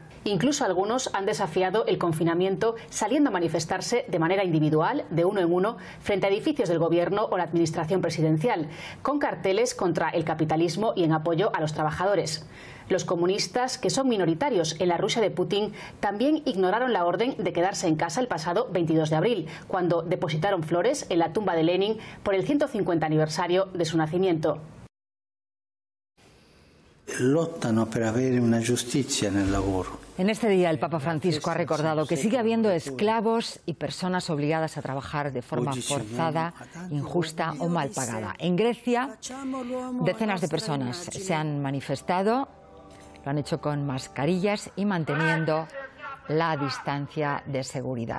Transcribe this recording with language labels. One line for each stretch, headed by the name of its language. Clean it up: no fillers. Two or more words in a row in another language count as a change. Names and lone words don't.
Spanish: Incluso algunos han desafiado el confinamiento saliendo a manifestarse de manera individual, de uno en uno, frente a edificios del gobierno o la administración presidencial, con carteles contra el capitalismo y en apoyo a los trabajadores. Los comunistas, que son minoritarios en la Rusia de Putin, también ignoraron la orden de quedarse en casa el pasado 22 de abril, cuando depositaron flores en la tumba de Lenin por el 150 aniversario de su nacimiento.
Italian: Lottano per avere una giustizia nel lavoro.
Spanish: En este día el Papa Francisco ha recordado que sigue habiendo esclavos y personas obligadas a trabajar de forma forzada, injusta o mal pagada. En Grecia, decenas de personas se han manifestado, lo han hecho con mascarillas y manteniendo la distancia de seguridad.